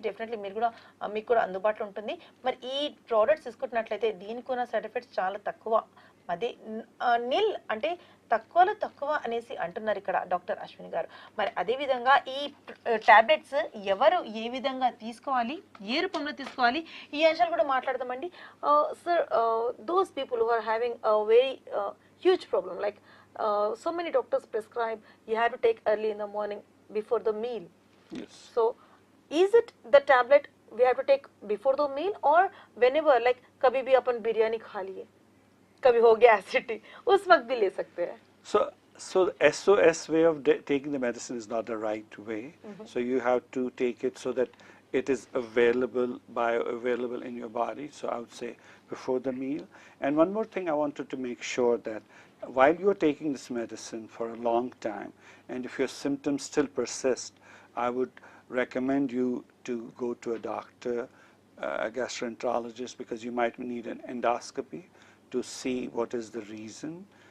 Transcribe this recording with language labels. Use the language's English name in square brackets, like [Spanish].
[Telugu] Definitely మీరు కూడా మీకు కూడా అందుబాటులో ఉంటుంది. మరి ఈ ప్రోడక్ట్స్ తీసుకుంటున్నట్లయితే దీనికి ఉన్న సైడ్ ఎఫెక్ట్స్ చాలా తక్కువ. అదే నిల్ అంటే తక్కువలో తక్కువ అనేసి అంటున్నారు ఇక్కడ డాక్టర్ అశ్విని గారు. మరి అదేవిధంగా ఈ టాబ్లెట్స్ ఎవరు ఏ విధంగా తీసుకోవాలి, ఏ రూపంలో తీసుకోవాలి, ఈ అంశాలు కూడా మాట్లాడదామండి. [English] Sir, those people who are having very huge problem like so many doctors prescribe you have to take early in the morning before the meal. Yes. So is it the tablet we have to take before the meal or whenever, like [Hindi] कभी भी अपन बिरयानी खा लिए, कभी हो गया acidity, उस वक्त भी ले सकते हैं? [English] So the SOS way of taking the medicine is not the right way. So you have to take it so that it is bioavailable in your body. So I would say before the meal. And one more thing, I wanted to make sure that while you are taking this medicine for a long time, and if your symptoms still persist, I would recommend you to go to a doctor, a gastroenterologist, because you might need an endoscopy to see what is the reason.